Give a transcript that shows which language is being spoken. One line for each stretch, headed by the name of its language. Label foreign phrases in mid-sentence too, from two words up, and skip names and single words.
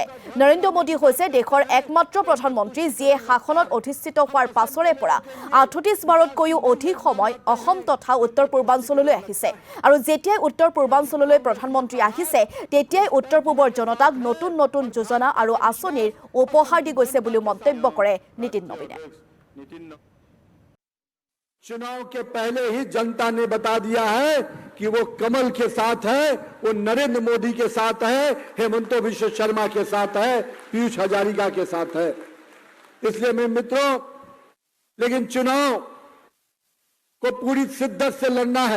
Assamese: নৰেন্দ্ৰ মোদী হৈছে দেশৰ একমাত্ৰ প্ৰধানমন্ত্ৰী যিয়ে শাসনত অধিষ্ঠিত হোৱাৰ পাছৰে পৰা ৩৮ বাৰতকৈও অধিক সময় অসম তথা উত্তৰ পূৰ্বাঞ্চললৈ আহিছে। আৰু যেতিয়াই উত্তৰ পূৰ্বাঞ্চললৈ প্ৰধানমন্ত্ৰী আহিছে তেতিয়াই উত্তৰ পূবৰ জনতাক নতুন নতুন যোজনা আৰু আঁচনিৰ উপহাৰ দি গৈছে বুলি মন্তব্য কৰে নীতিন নবীনে।
Hindi: चुनाव के पहले ही जनता ने बता दिया है कि वो कमल के साथ है, वो नरेंद्र मोदी के साथ है, हेमंत बिश्व शर्मा के साथ है, पीयूष हजारिका के साथ है। इसलिए मैं मित्रों, लेकिन चुनाव को पूरी शिद्दत से लड़ना है।